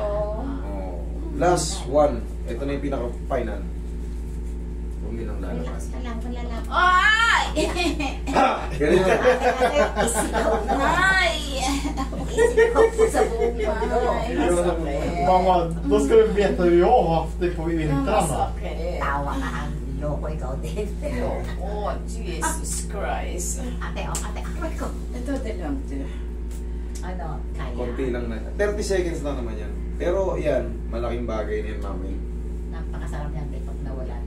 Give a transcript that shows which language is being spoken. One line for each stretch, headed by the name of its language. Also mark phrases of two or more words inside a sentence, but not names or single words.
English: Oh. Last one.
Filipino: Ito na yung pinaka-final. Huwag nilang lalabas. Relax ka lang, malalaban. ay! Ganun na. Isigaw na. Ay! Isigaw po sa buong mundo. Ay, masakit.
Swedish: Mamma, då ska du veta hur jag har haft det på vintrarna.
Filipino: Masakit. Tawa ka, loko ikaw din.
English: Oh, Jesus Christ.
Filipino: Ate, ate, aray ko. Ito din lang to. Ano, kaya. Konti lang na. 30 seconds lang naman yan. Pero yan, malaking bagay na yan, mami. Napakasarap yan, pag nawala na.